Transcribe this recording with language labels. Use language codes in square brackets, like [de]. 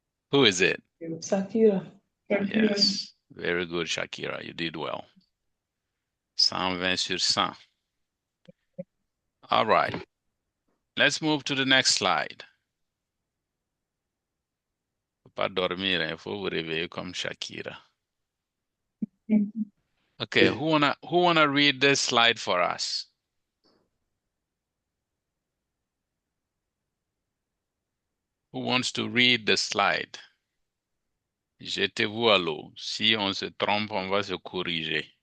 [en] Who is it? Shakira. Yes. Very good, Shakira. You did well. [fr] 120 sur 100. [en] All right. Let's move to the next slide. [fr] Faut pas dormir, il faut vous réveiller comme Shakira. [en] Okay, who wanna read this slide for us? Who wants to read the slide? [fr] Jetez-vous à l'eau. Si on se trompe, on va se corriger.